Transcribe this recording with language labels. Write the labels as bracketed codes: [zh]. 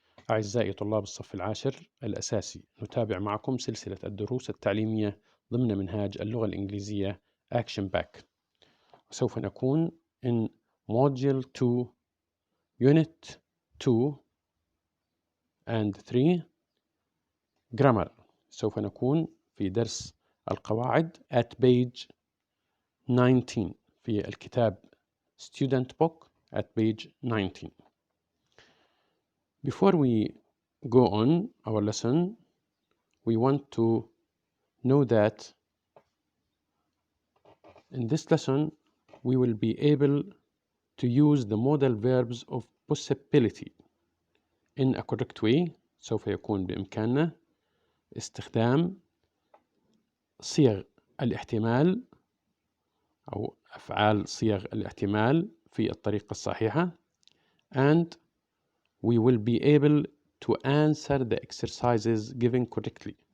[ar] أعزائي طلاب الصف العاشر الأساسي، نتابع معكم سلسلة الدروس التعليمية ضمن منهاج اللغة الإنجليزية Action Back، وسوف نكون [en] in Module 2 Unit 2 and 3 Grammar. [ar] سوف نكون في درس القواعد [en] at page 19 [ar] في الكتاب [en] Student Book at page 19. Before we go on our lesson, we want to know that in this lesson we will be able to use the modal verbs of possibility in a correct way. [ar] سوف يكون بإمكاننا استخدام صيغ الاحتمال أو أفعال صيغ الاحتمال في الطريقة الصحيحة, [en] and we will be able to answer the exercises given correctly.